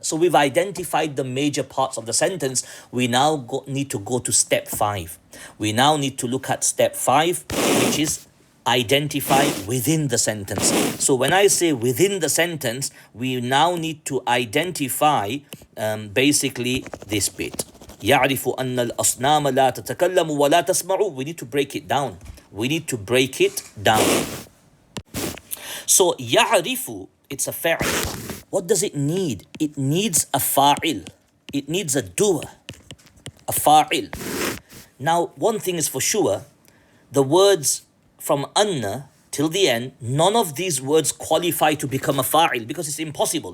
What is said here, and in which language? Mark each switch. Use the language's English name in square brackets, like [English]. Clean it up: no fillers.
[English] So we've identified the major parts of the sentence. We now need to go to step 5. We now need to look at step 5, which is identify within the sentence. So when I say within the sentence, we now need to identify basically this bit. [Arabic] يعرف أن الأصنام لا تتكلم ولا تسمع. [English] We need to break it down. We need to break it down. So يعرف, it's a fa'il. What does it need? It needs a fa'il. It needs a doer, a fa'il. Now, one thing is for sure, the words from anna till the end, none of these words qualify to become a fa'il because it's impossible.